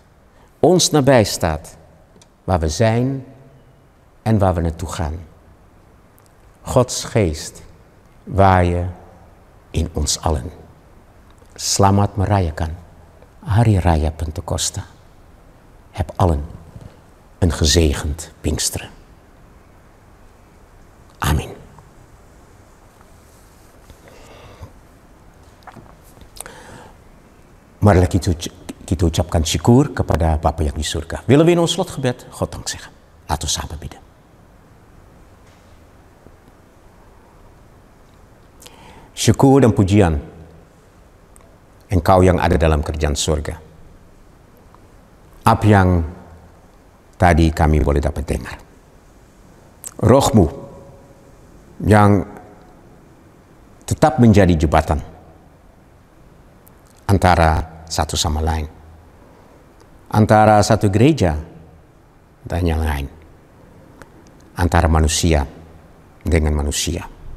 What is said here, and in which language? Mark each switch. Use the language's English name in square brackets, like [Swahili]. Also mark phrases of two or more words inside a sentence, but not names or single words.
[Dutch] Ons nabij staat, waar we zijn en waar we naartoe gaan. Gods geest waaien in ons allen. [Indonesian] Selamat merayakan Hari Raya Pentecosta. [Dutch] Heb allen een gezegend Pinksteren. Amin. [Indonesian] Marilah kita ucapkan syukur kepada Bapa yang di surga. [Dutch] Willen we in ons slotgebed God dank zeggen. Laten we samen bidden. [Indonesian] Syukur dan pujian Engkau yang ada dalam kerajaan surga. Apa yang tadi kami boleh dapat dengar. Roh-Mu yang tetap menjadi jembatan antara satu sama lain, antara satu gereja dan yang lain, antara manusia dengan manusia.